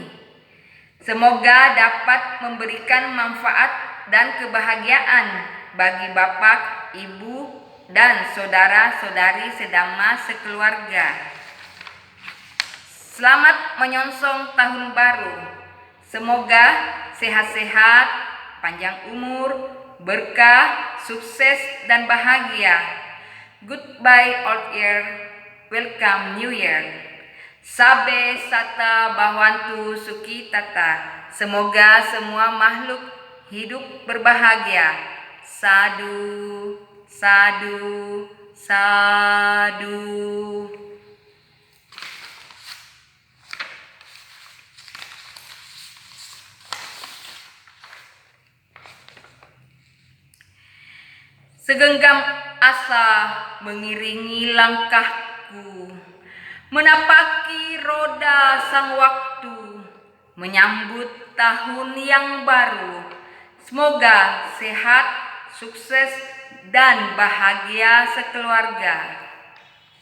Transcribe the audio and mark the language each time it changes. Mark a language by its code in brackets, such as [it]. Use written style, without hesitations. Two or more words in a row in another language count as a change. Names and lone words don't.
[id] Semoga dapat memberikan manfaat dan kebahagiaan bagi Bapak, Ibu, dan saudara-saudari sedhamma sekeluarga. Selamat menyongsong tahun baru. Semoga sehat-sehat, panjang umur, berkah, sukses, dan bahagia. [en] Goodbye old year, welcome new year. [pi] Sabe sata bhavantu sukhi tata. [id] Semoga semua makhluk hidup berbahagia. [pi] Sadu, sadu, sadu. [id] Segenggam asa mengiringi langkahku, menapaki roda sang waktu, menyambut tahun yang baru. Semoga sehat, sukses, dan bahagia sekeluarga.